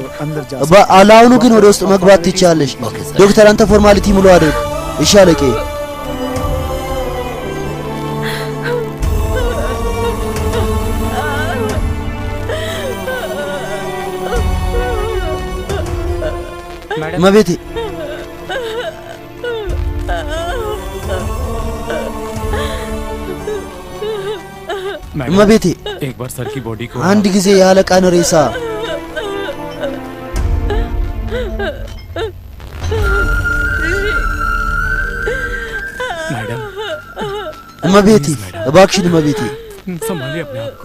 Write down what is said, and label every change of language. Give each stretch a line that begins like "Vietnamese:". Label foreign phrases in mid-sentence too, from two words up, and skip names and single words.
Amharic: አላውኑ ግን ወደ ውስጥ መግባት ትችያለሽ። ዶክተር አንተ ፎርማሊቲ ሙሉ አይደል? እሺ አለቄ። መቤቴ मबेते
Hindi: एक बार सर की बॉडी को
Amharic: አንድ ጊዜ ያለቃን ሬሳ मैडम መቤቴ እባክሽን መቤቴ
Hindi: संभालिए अपने आप